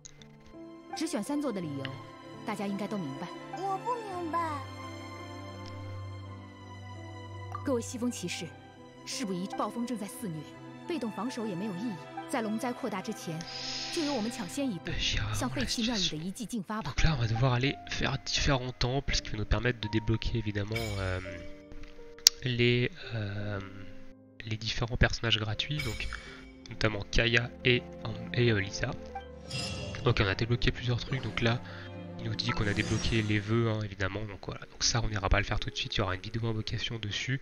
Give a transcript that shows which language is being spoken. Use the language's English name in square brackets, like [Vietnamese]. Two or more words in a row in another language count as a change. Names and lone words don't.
[Chinese] 只选3座的理由，大家应该都明白。我不明白。各位西风骑士，事不宜迟，暴风正在肆虐，被动防守也没有意义。在龙灾扩大之前，就由我们抢先一步，向废弃庙宇的遗迹进发吧。 [French] Donc là, on va devoir aller faire différents temples, ce qui va nous permettre de débloquer évidemment. Les différents personnages gratuits, donc notamment Kaya et Lisa. Donc on a débloqué plusieurs trucs, donc là il nous dit qu'on a débloqué les vœux évidemment, donc voilà, donc ça on n'ira pas le faire tout de suite, il y aura une vidéo invocation dessus.